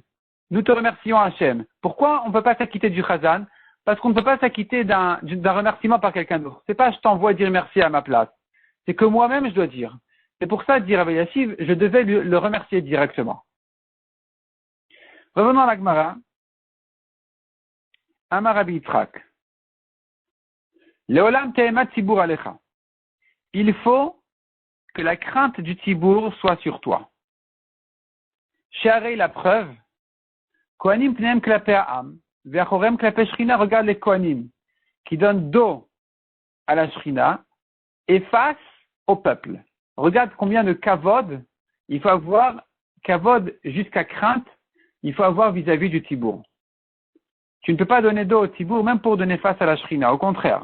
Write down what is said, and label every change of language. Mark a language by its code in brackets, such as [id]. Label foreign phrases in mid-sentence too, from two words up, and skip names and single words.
[fr] Nous te remercions Hachem. Pourquoi on ne peut pas s'acquitter du chazan? Parce qu'on ne peut pas s'acquitter d'un remerciement par quelqu'un d'autre. C'est pas je t'envoie dire merci à ma place. C'est que moi-même je dois dire. C'est pour ça, dire Rabbi Yashiv, je devais le remercier directement. Revenons à la Gemara. [he] אמר רבי יצחק. לעולם תהא אימת ציבור עליך. [fr] Il faut que la crainte du tibour soit sur toi. She'arei la preuve. [he] כהנים פניהם כלפי העם, ואחוריהם כלפי שכינה, [fr] regarde les Kohanim, qui donnent dos à la Shrina et face au peuple. Regarde combien de kavod il faut avoir, kavod jusqu'à crainte, il faut avoir vis-à-vis du tibour. Tu ne peux pas donner dos au tibour même pour donner face à la Shrina, au contraire.